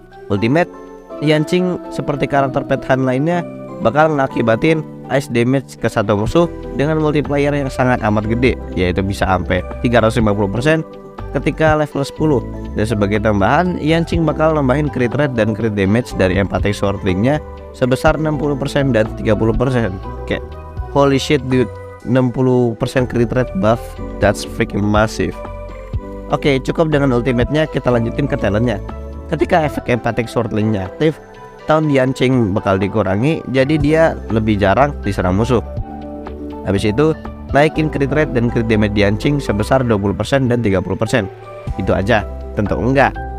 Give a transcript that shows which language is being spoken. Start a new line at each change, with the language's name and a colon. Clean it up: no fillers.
Indonesian: Ultimate, Yanqing seperti karakter pet Hunt lainnya bakal ngakibatin ice damage ke satu musuh dengan multiplier yang sangat amat gede, yaitu bisa sampai 350% ketika level 10. Dan sebagai tambahan, Yanqing bakal nambahin crit rate dan crit damage dari empathic swordlingnya sebesar 60% dan 30%.
English: Kayak holy shit dude, 60% crit rate buff, that's freaking massive.
Indonesian: Oke, cukup dengan ultimate-nya, kita lanjutin ke talentnya. Ketika efek empathic swordlingnya aktif, tahun Yanqing bakal dikurangi, jadi dia lebih jarang diserang musuh. Habis itu naikin crit rate dan crit damage Yanqing sebesar 20% dan 30%. Itu aja? Tentu enggak.